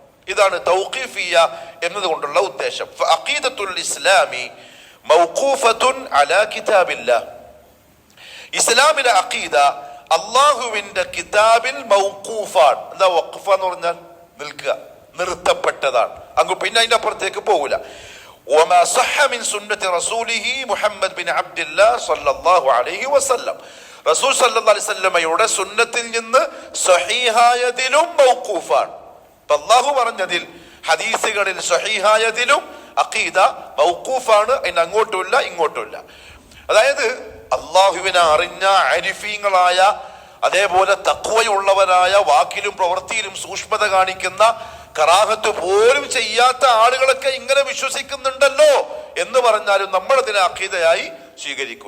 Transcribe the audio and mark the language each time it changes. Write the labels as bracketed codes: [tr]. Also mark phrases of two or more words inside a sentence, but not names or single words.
[ml] ഇതാണ് തൗഖീഫിയ്യ എന്നതുകൊണ്ടുള്ള ഉദ്ദേശം. [ar] العقيدة الإسلامية موقوفة على كتاب الله. [ml] ഇസ്ലാമിലെ അഖീദ അള്ളാഹുവിന്റെ കിതാബിൽ മൗഖൂഫാണ്. എന്താ വഖഫ എന്ന് പറഞ്ഞാൽ? നിൽക്കുക, നിർത്തപ്പെട്ടതാണ്. അങ്ങ് പിന്നെ അതിന്റെ അപ്പുറത്തേക്ക് പോകൂല. [ar] وما صح من سنة رسوله محمد بن عبد الله صلى الله عليه وسلم. [ml] റസൂൽ [ar] صلى الله عليه وسلم [ml] സുന്നത്തിൽ നിന്ന് സ്വഹീഹായതിലും മൗഖൂഫാണ്. അല്ലാഹു പറഞ്ഞതിൽ, ഹദീസുകളിൽ സ്വഹീഹായതിലും അഖീദ മൗഖൂഫാണ്. അതിന് അങ്ങോട്ടുമില്ല ഇങ്ങോട്ടുമില്ല. അതായത് അള്ളാഹുവിനെ അറിഞ്ഞ ആരിഫീങ്ങളായ, അതേപോലെ തഖ്വയുള്ളവരായ, വാക്കിലും പ്രവൃത്തിയിലും സൂക്ഷ്മത കാണിക്കുന്ന, കറാഹത്ത് പോലും ചെയ്യാത്ത ആളുകളൊക്കെ ഇങ്ങനെ വിശ്വസിക്കുന്നുണ്ടല്ലോ എന്ന് പറഞ്ഞാലും നമ്മൾ അതിനെ അഖീദയായി സ്വീകരിക്കൂല.